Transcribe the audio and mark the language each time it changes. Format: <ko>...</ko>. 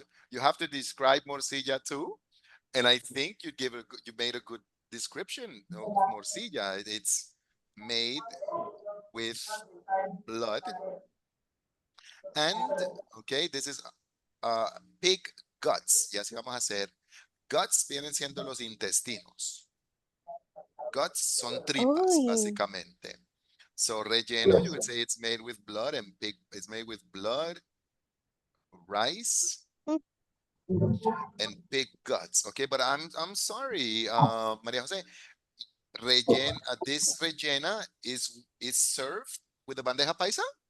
<en>you have to describe morcilla too. And I think you made a good description of morcilla. It's made with blood and okay, this is pig guts.</en> <es>Y así vamos a hacer. Guts vienen siendo los intestinos. Guts son tripas, oh, básicamente.</es> <en>So relleno, you would say it's made with blood and pig. It's made with blood, rice, and pig guts. Okay, but I'm sorry, Maria Jose. This rellena is served with the bandeja paisa?</en>